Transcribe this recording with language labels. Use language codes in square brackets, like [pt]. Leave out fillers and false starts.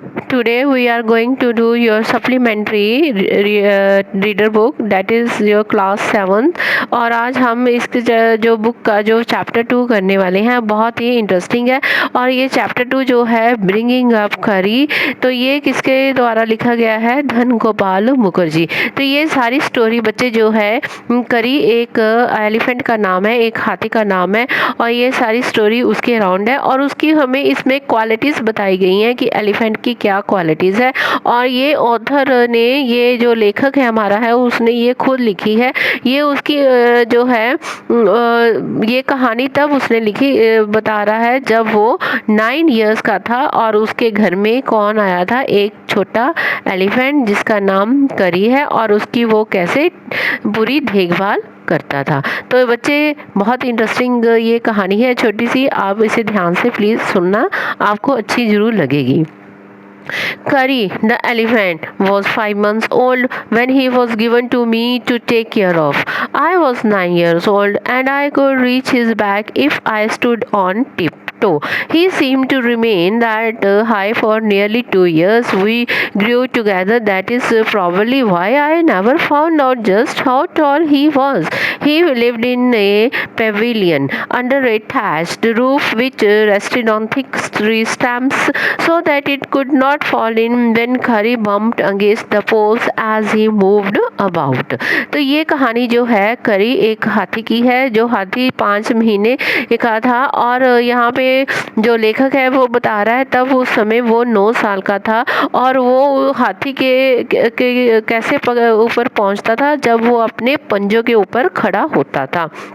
[en] Today we are going to do your supplementary reader book, that is your class 7th। [hi] और आज हम इसके जो बुक का जो चैप्टर 2 करने वाले हैं बहुत ही इंटरेस्टिंग है। और ये चैप्टर 2 जो है ब्रिंगिंग अप करी, तो ये किसके द्वारा लिखा गया है? धन गोपाल मुखर्जी। तो ये सारी स्टोरी बच्चे जो है, करी एक एलिफेंट का नाम है, एक हाथी का नाम है, और ये सारी स्टोरी उसके अराउंड है। और उसकी हमें इसमें क्वालिटीज़ बताई गई हैं कि एलिफेंट की क्या क्वालिटीज़ है। और ये ऑथर ने, ये जो लेखक है हमारा है, उसने ये खुद लिखी है। ये उसकी जो है ये कहानी तब उसने लिखी, बता रहा है जब वो 9 इयर्स का था और उसके घर में कौन आया था? एक छोटा एलिफेंट जिसका नाम करी है, और उसकी वो कैसे बुरी देखभाल करता था। तो बच्चे बहुत इंटरेस्टिंग ये कहानी है, छोटी सी, आप इसे ध्यान से प्लीज़ सुनना, आपको अच्छी ज़रूर लगेगी। [en] Kari, the elephant, was 5 months old when he was given to me to take care of. I was 9 years old and I could reach his back if I stood on tiptoe. He seemed to remain that high for nearly 2 years. We grew together. That is probably why I never found out just how tall he was. He lived in a pavilion under a thatched roof which rested on thick tree stumps so that it could not fall in when Kari bumped against the poles as he moved about. [hi] तो ये कहानी जो है करी एक हाथी की है, जो हाथी 5 महीने का था। और यहाँ पे जो लेखक है वो बता रहा है तब उस समय वो 9 साल का था, और वो हाथी के कैसे ऊपर पहुँचता था जब वो अपने पंजों के ऊपर खड़ा होता था।